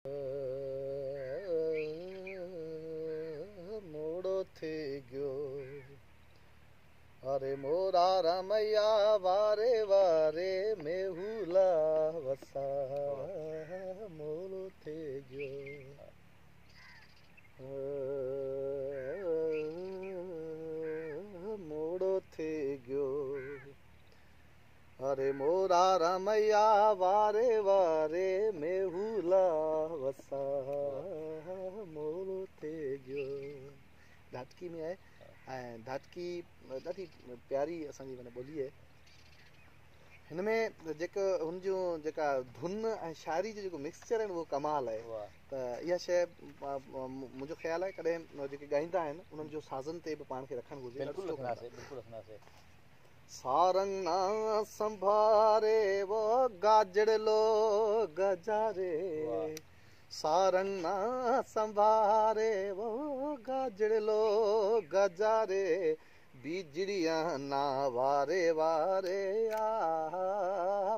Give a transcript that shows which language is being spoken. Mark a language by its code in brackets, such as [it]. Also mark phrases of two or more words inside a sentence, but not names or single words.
[mki] मोड़ो थे गयो अरे मोरा रमैया वारे वारे मेहुला वसा मोड़ो थे गयो मोड़ो थे गयो अरे मोरा रमैया वारे वारे मेहुला वसा मोड़ो थे गयो [sd] धाटकी में आहे ऐं धाटकी ॾाढी प्यारी असांजी माना ॿोली आहे हिन में जेका हुन जूं जेका धुन ऐं शाइरी जो जेको मिक्सचर आहिनि उहो कमाल आहे त इहा शइ मुंहिंजो ख़्यालु आहे कॾहिं जेके ॻाईंदा आहिनि उन्हनि जो साज़न ते बि पाण खे रखणु घुरिजे [mki] सारंग ना संभारे वो गाजड़लो गजारे सारंग ना संभारे वो गाजड़लो गजारे बिजड़िया ना वारे वारे आ